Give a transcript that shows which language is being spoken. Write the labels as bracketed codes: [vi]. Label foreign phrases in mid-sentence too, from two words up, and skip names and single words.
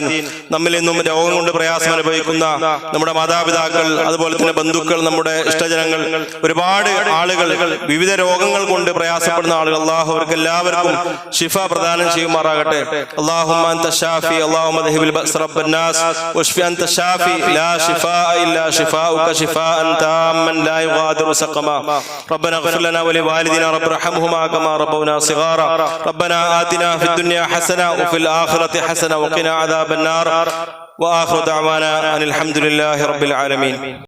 [ml] നമ്മിൽ നിന്നും രോഗം കൊണ്ട് പ്രയാസം അനുഭവിക്കുന്ന നമ്മുടെ മാതാപിതാക്കൾ, അതുപോലെ തന്നെ ബന്ധുക്കൾ, നമ്മുടെ ഇഷ്ടജനങ്ങൾ, ഒരുപാട് ആളുകൾ വിവിധ രോഗങ്ങൾ കൊണ്ട് പ്രയാസപ്പെടുന്ന ആളുകൾ, അള്ളാഹു അവർക്ക് എല്ലാവർക്കും ശിഫ പ്രദാനം ചെയ്യുമാറാകട്ടെ. [ar] اللهم أنت الشافي اللهم أذهب البأس رب الناس واشف أنت الشافي لا شفاء إلا شفاؤك شفاء تاما لا يغادر سقما. ربنا اغفر لنا ولوالدينا رب ارحمهما كما ربونا صغارا. ربنا آتنا في الدنيا حسنة وفي الآخرة حسنة وقنا عذاب النار. وآخر دعوانا أن الحمد لله رب العالمين.